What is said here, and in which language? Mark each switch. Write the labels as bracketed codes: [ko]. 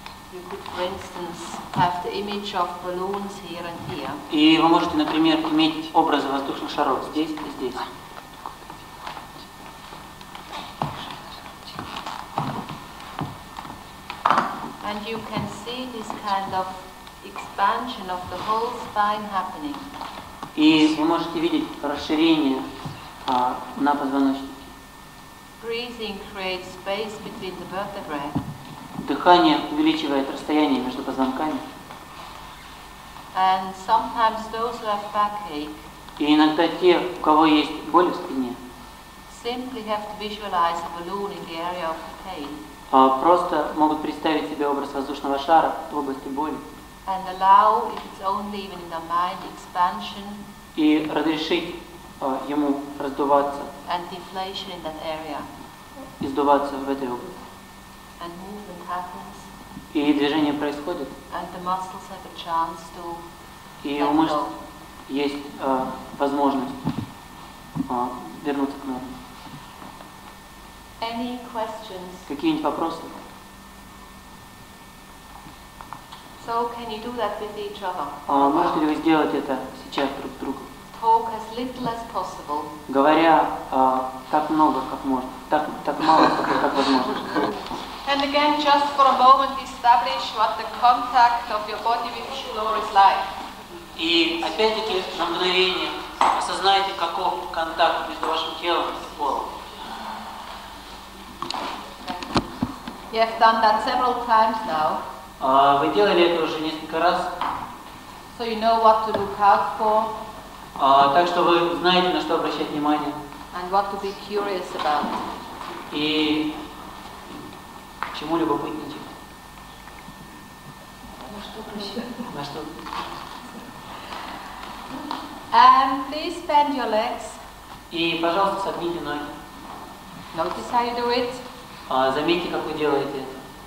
[en] You could, for instance, have the image of balloons here and here. [ru] И вы можете, например, иметь образы воздушных шаров здесь и здесь. [en] And you can see this kind of expansion of the whole spine happening. [ru] И вы можете видеть расширение на позвоночнике. [en] Breathing creates space between the vertebrae. [ru] Дыхание увеличивает расстояние между позвонками. [en] And sometimes those who have backache [ru] И иногда те, у кого есть боль в спине, [en] simply have to visualize a balloon in the area of the pain [ru] просто могут представить себе образ воздушного шара в области боли [en] and allow, if it's only even in the mind, expansion [ru] и разрешить ему раздуваться [en] and deflation in that area. [ru] и сдуваться в этой области. [en] And movement happens [ru] И движение происходит, [en] and the muscles have a chance to [ru] и [en] let [ru] у мышц [en] go. [ru] есть возможность вернуться к норме. [en] Any questions? [ru] Какие-нибудь вопросы? [en] So can you do that with each other? [ru] Можете ли вы сделать это сейчас друг с другом? [en] Talk as little as possible. [ru] Говоря так много, как можно, так мало, как возможно. [en] And again, just for a moment, establish what the contact of your body with the floor is like. [ru] И опять-таки на мгновение осознайте, каков контакт между вашим телом и полом. [en] You have done that several times now, [ru] Вы делали это уже несколько раз, [en] so you know what to look out for [ru] так что вы знаете, на что обращать внимание [en] and what to be curious about. [ru] и чему любопытничать. На что? [en] And please bend your legs. [ru] И, пожалуйста, согните ноги. [en] Notice how you do it. [ru] Заметьте, как вы делаете это.